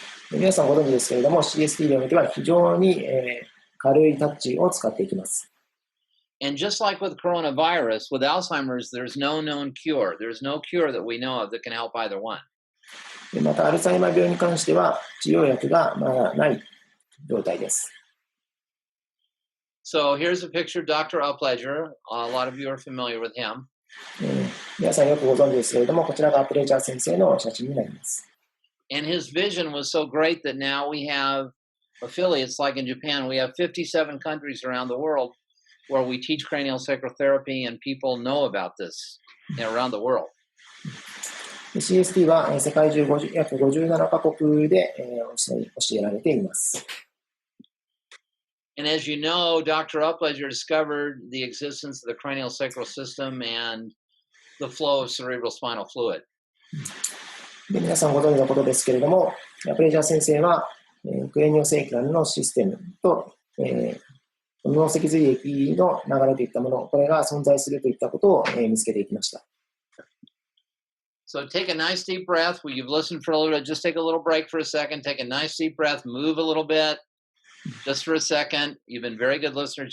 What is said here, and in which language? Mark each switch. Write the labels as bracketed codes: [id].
[ja] 皆さんご存知ですけれども、CST においては非常に、軽いタッチを使っていきます。 [en] And just like with coronavirus, with Alzheimer's, there's no known cure. There's no cure that we know of that can help either one. [ja] また、アルツハイマー病に関しては、治療薬がまだない状態です。 [en] So here's a picture of Dr. Upledger. A lot of you are familiar with him. [ja] 皆さんよくご存知ですけれども、こちらがアプレージャー先生の写真になります。 [en] And his vision was so great that now we have affiliates, like in Japan, we have 57 countries around the world where we teach craniosacral therapy and people know about this around the world. [ja] CST は世界中約57カ国で教えられています。 [en] And as you know, Dr. Upledger discovered the existence of the craniosacral system and the flow of cerebral spinal fluid. [ja] で皆さんご存知のことですけれども、アプレージャー先生は、クレニオセイクラルのシステムと、脳脊髄液の流れといったもの、これが存在するといったことを、見つけていきました。 [en] So take a nice deep breath. Well, you've listened for a little bit. Just take a little break for a second. Take a nice deep breath. Move a little bit. Just for a second. You've been very good listeners.